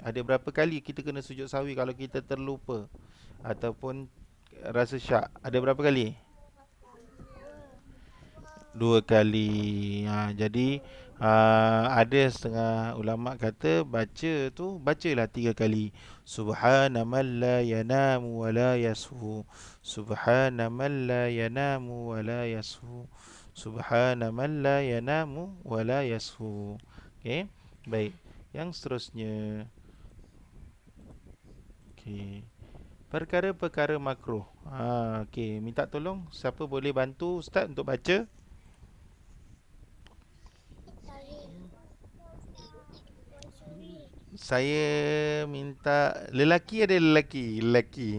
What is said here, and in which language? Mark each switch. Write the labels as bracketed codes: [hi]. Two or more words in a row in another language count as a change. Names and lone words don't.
[ms] Ada berapa kali kita kena sujud sahwi kalau kita terlupa ataupun rasa syak? Ada berapa kali? Dua kali. Jadi ada setengah ulama kata bacalah tiga kali. [ar] سبحان من لا ينام ولا يسهو. سبحان من لا ينام ولا يسهو. سبحان من لا ينام ولا يسهو. [ms] Okey. Baik. Yang seterusnya. Okey. Perkara-perkara makruh. Okey, minta tolong siapa boleh bantu ustaz untuk baca? Saya minta lelaki, ada lelaki.